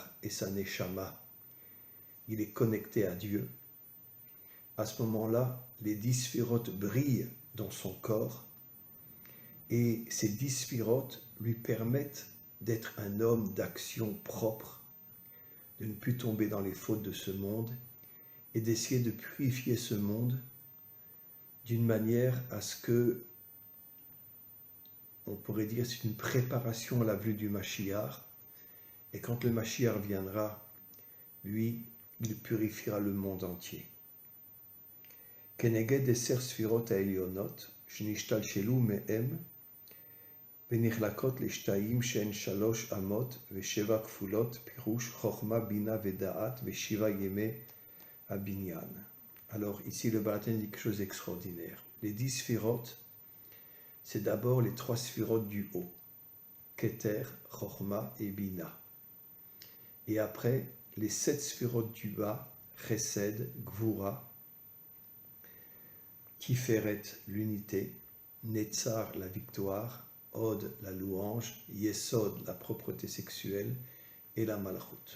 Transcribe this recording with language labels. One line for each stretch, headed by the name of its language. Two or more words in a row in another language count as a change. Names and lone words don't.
French: et sa neshama, il est connecté à Dieu, à ce moment-là, les 10 sphirotes brillent dans son corps, et ces 10 sphirotes lui permettent d'être un homme d'action propre, de ne plus tomber dans les fautes de ce monde, et d'essayer de purifier ce monde d'une manière à ce que, on pourrait dire, c'est une préparation à la venue du Mashiach, et quand le Mashiach viendra, lui, il purifiera le monde entier.
Hebrew: כנגד עשר ספירות העליונות, שנשתלשלו מהם, ונחלקות לשתיים שהן 3 אמות ו7 כפולות, פירוש חוכמה, בינה ודעת ו7 ימי הבניין.
French: Alors ici le Baal Tanya dit quelque chose d'extraordinaire. Les 10 sphirotes, c'est d'abord les 3 sphirotes du haut, Keter, Chochma et Bina. Et après, les 7 sphirotes du bas, Chesed, Gvura, Tiferet, l'unité, Netzar, la victoire, Od, la louange, Yesod, la propreté sexuelle, et la malchut.